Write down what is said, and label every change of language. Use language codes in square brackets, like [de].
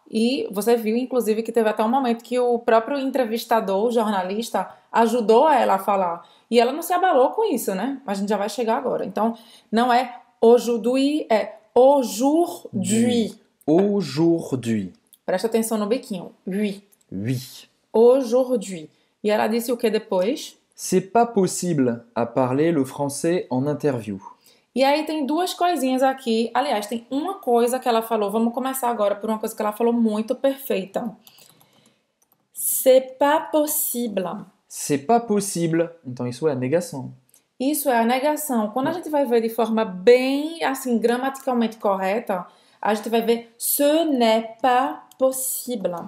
[pt] E você viu, inclusive, que teve até um momento que o próprio entrevistador, o jornalista, ajudou ela a falar. E ela não se abalou com isso, né? Mas a gente já vai chegar agora. Então, não é aujourd'hui, é aujourd'hui. [fr] Aujourd'hui. [pt] Presta atenção no biquinho. [fr] Oui. Oui. [pt] Aujourd'hui. E ela disse o que depois? [fr] C'est pas possible à parler le français en interview. [pt] E aí tem duas coisinhas aqui. Aliás, tem uma coisa que ela falou. Vamos começar agora por uma coisa que ela falou muito perfeita. [fr] C'est pas possible. C'est pas possible. [pt] Então isso é a negação. Isso é a negação. Quando a gente vai ver de forma bem, assim, gramaticalmente correta, a gente vai ver [fr] ce n'est pas possible.